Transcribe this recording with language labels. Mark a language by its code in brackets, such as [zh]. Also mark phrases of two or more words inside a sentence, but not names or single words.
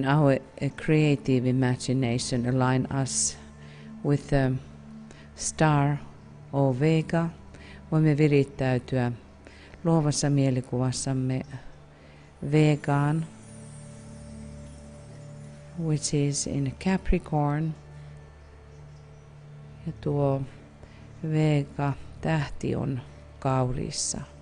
[en] our creative imagination, align us with the star or Vega. [fi] Voimme virittäytyä luovassa mielikuvassamme Vegaan, [en] which is in Capricorn. [fi] Ja tuo Vega-tähti on kaurissa.